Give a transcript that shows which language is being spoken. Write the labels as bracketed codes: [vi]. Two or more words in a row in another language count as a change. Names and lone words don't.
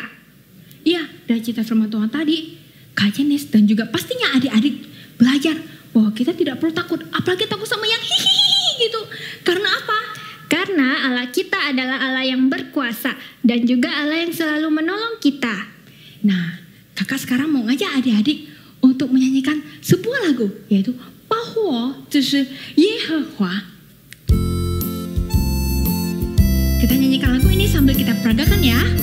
[id] Iya, dari cerita firman Tuhan tadi, Kak Jenis dan juga pastinya adik-adik belajar bahwa kita tidak perlu takut, apalagi takut sama yang hihihi gitu. Karena apa? Karena Allah kita adalah Allah yang berkuasa dan juga Allah yang selalu menolong kita. Nah, kakak sekarang mau ngajak adik-adik untuk menyanyikan sebuah lagu, yaitu 保护就是耶和华. Kita nyanyikan lagu ini sambil kita peragakan ya.